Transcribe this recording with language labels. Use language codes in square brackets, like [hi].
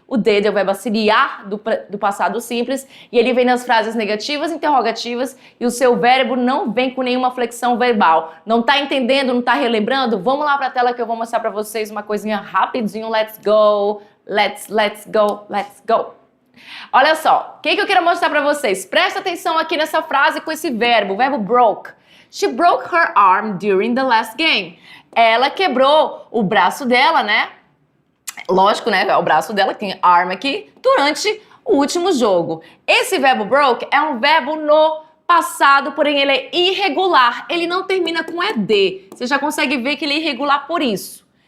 [pt] O did é o verbo auxiliar do passado simples, e ele vem nas frases negativas, interrogativas, e o seu verbo não vem com nenhuma flexão verbal. Não tá entendendo, não tá relembrando? Vamos lá pra tela que eu vou mostrar pra vocês uma coisinha rapidinho. [en] Let's go, let's go, let's go. [pt] Olha só, o que eu quero mostrar pra vocês? Presta atenção aqui nessa frase com esse verbo, o verbo broke. [en] She broke her arm during the last game. [pt] Ela quebrou o braço dela, né? Lógico, né? É o braço dela, tem arm aqui, durante o último jogo. Esse verbo broke é um verbo no passado, porém ele é irregular. Ele não termina com ed. Você já consegue ver que ele é irregular por isso.